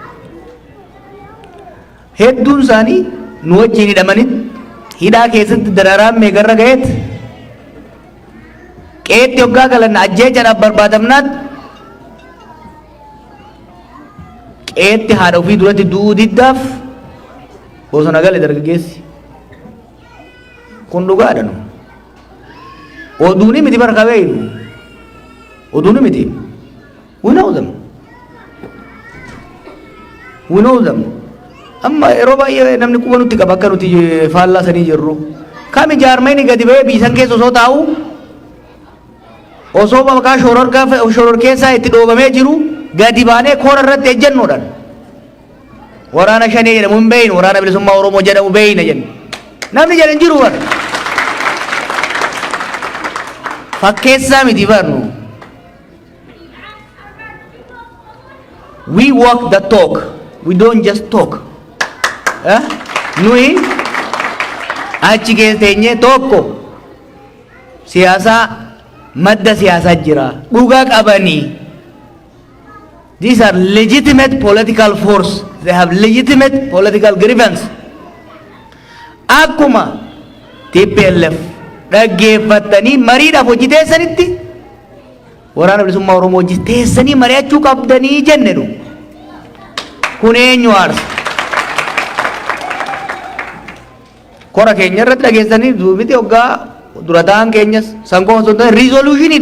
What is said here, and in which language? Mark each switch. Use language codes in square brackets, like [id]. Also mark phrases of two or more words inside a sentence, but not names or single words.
[om] Hedduun isaanii nu wajjin hidhamanii hidhaa keessatti dararaan meeqarra ga'eet qeetti hoggaa galan ajjeechaadhaaf barbaadamnaat qeetti haadha ofii duratti duudiddaaf bosona gale dargaggeessi. Kun dhugaadha nu. Oduuni miti barka beeynu. Oduuni miti. [en] We know them. We know them. [om] Amma yeroo baay'ee namni quba nutti qaba akka nuti faallaa sanii jirru. Kami jaarmayni gadi ba'ee biisan keessa osoo taa'u osoo maqaa shororkeessaa itti dhoobamee jiru gadi baanee koora irratti ejjennoodhaan waraana shanii jedhamu hin beeynu waraana bilisummaa Oromoo jedhamu beeyna jenna. Namni jedhan jiru bara. Fakkeessaa miti barnu. [en] We walk the talk. We don't just talk. [om] Nui achi keessa teenyee tokko siyaasaa madda siyaasaa jira dhugaa qabanii. [en] These are legitimate political force. They have legitimate political grievance. [om] Akkuma TPLF dhaggeeffatanii mariidhaaf hojii teessanitti waraana bilisummaa Oromoo hojii teessanii mari'achuu qabdanii jenne nu. Kun eenyu aarsa? Kora keenya irratti dhageessanii duubiti hoggaa dura ta'an keenyas sankoo osoo ta'e riizoluushiniidha.